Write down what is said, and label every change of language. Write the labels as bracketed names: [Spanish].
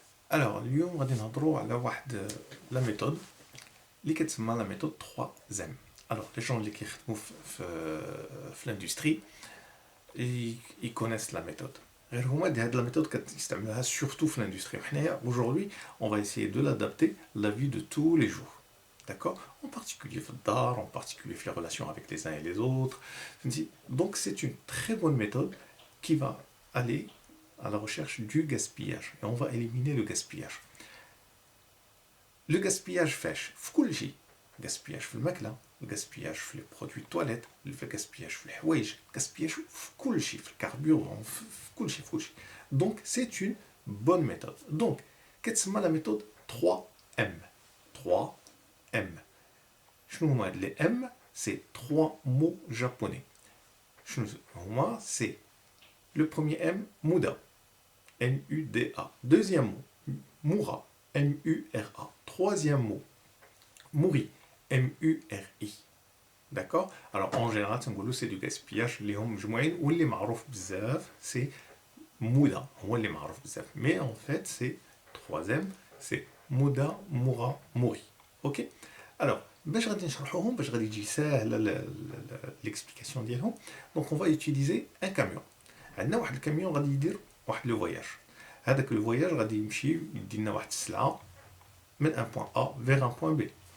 [Arabic] Alors, اليوم غادي نهضروا على واحد لا ميثود اللي كتسمى لا ميثود 3M. [French] Alors, les gens [Arabic] اللي كيخدموا في [French] l'industrie ils connaissent la méthode. [Arabic] غير هما هاد لا ميثود كتستعملوها surtout في l'industrie. [French] وحنايا aujourd'hui, on va essayer de l'adapter à la vie de tous les jours. D'accord? En particulier [Arabic] في الدار, [French] en particulier في les relations avec les uns et les autres. Donc, c'est une très bonne méthode qui va aller à la recherche du gaspillage. Et on va éliminer le gaspillage. Le gaspillage [Arabic] فاش في كل شيء. gaspillage في الماكلة, [French] le gaspillage [Arabic] في [French] les produits de toilette, le gaspillage [Arabic] في الحوايج, gaspillage في كل شيء, في الكاربورون, في كل شيء, في كل شيء. [French] Donc c'est une bonne méthode. Donc كتسمى la méthode 3M. 3M. [Arabic] شنو هما هاد les M? [French] C'est 3 mots japonais. [Arabic] شنو هما? [French] C'est le premier M, Muda. M-U-D-A. Deuxième mot, Mura. M-U-R-A. Troisième mot, Muri. M-U-R-I. D'accord? Alors en général, c'est du gaspillage. Les hommes [Arabic] جمعين واللي معروف بزاف [French] c'est Muda. [Arabic] هو اللي معروف بزاف. [French] Mais en fait, c'est troisième, c'est Muda, Mura, Muri. Ok? [Arabic] Alors, باش غادي نشرحوهم باش غادي يجي ساهل l'explication ديالهم. [French] Donc on va utiliser un camion. [Arabic] عندنا واحد الكاميون غادي يدير واحد لو فواياج. هذاك لو فواياج غادي يمشي يدي لنا واحد السلعه من ان بوين ا فيغ ان بوين بي.